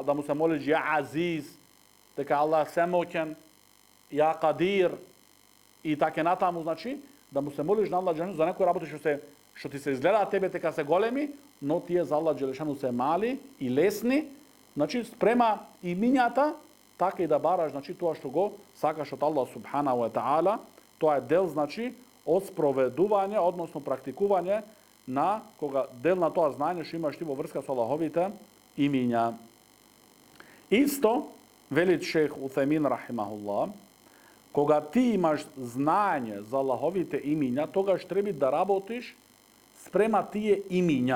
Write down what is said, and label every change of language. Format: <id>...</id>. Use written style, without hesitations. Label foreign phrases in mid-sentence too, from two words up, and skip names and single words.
<mk>да му се молиш</mk> <ar>يا عزيز,</ar> <mk>дека Allah семоќен,</mk> <ar>يا قدير</ar> <mk>и така натаму, значи да му се молиш на</mk> <ar>الله جل شأنه</ar> <mk>за некоја работа што ти се изгледа тебе дека се големи, но тие за</mk> <ar>الله جل شأنه</ar> <mk>се мали и лесни, значи спрема имињата така и да бараш, значи тоа што го сакаш од</mk> <ar>الله سبحانه وتعالى,</ar> <mk>тоа е дел, значи, од спроведување, односно практикување на кога дел на тоа знање што имаш ти во врска со Аллаховите имиња. Исто, вели Шейх Утхемин рахимахуллах, кога ти имаш знање за Аллаховите имиња, тогаш треба да работиш спрема тие имиња.</mk>